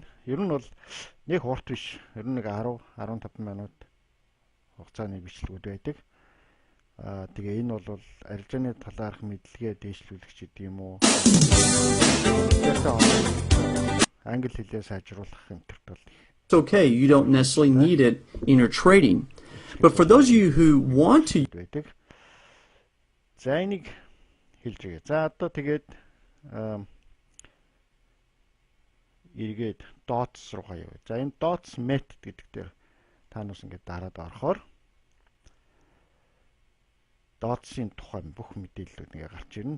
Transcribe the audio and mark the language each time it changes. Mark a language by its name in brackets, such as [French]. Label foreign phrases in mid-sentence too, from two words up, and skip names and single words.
[Mongolian] Ер нь бол нэг урт биш. Ер нь нэг 10-15 минут хугацааны бичлэгүүд байдаг. Тэгээ энэ бол арилжааны талаарх мэдлэгээ дээшлүүлэгч гэдэг юм уу? Англи хэлээр сайжруулах юмтерт бол [English] it's okay, you don't necessarily need it in your trading. But for those of you who want to [Mongolian] байдаг. За энийг хэлж өгье. За одоо тэгээд эргээд dots руу хаяа. За энэ [English] dots method [Mongolian] гэдэг дээр та нас ингээд дараад орохоор dots-ийн тухай бүх мэдээллүүд ингээ гарч ирнэ.